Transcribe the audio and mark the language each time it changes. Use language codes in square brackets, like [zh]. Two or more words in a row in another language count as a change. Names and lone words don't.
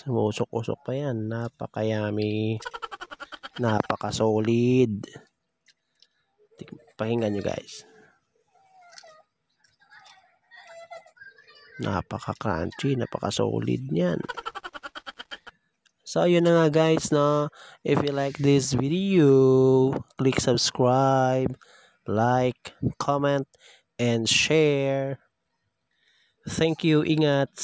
[tl] Usok-usok pa yan. Napaka-yummy. Napaka-solid. Pakinggan nyo guys. Napaka-crunchy. Napaka-solid niyan. So yun na nga guys, no. [en] If you like this video, click subscribe, like, comment, and share. Thank you. [tl] Ingat.